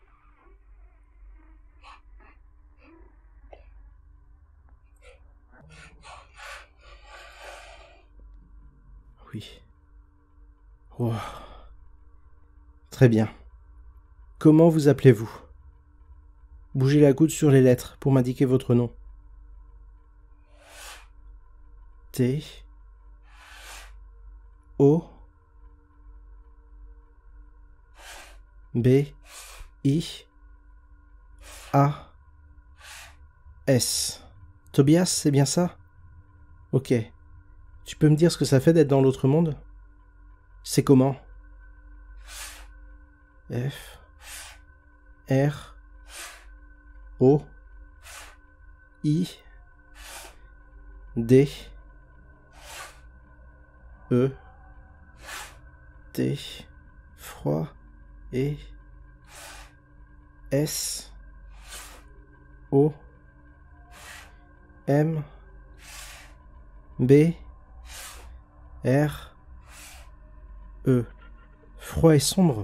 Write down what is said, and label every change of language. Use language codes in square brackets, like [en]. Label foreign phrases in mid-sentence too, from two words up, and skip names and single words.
[fr] Oui. Oh. Très bien. Comment vous appelez-vous? Bougez la goutte sur les lettres pour m'indiquer votre nom. T. O. B. I. A. S. Tobias, c'est bien ça? Ok. Tu peux me dire ce que ça fait d'être dans l'autre monde? C'est comment? F. R. O. I. D. E. T. Froid. Et. S. O. M. B. R. E. Froid et sombre.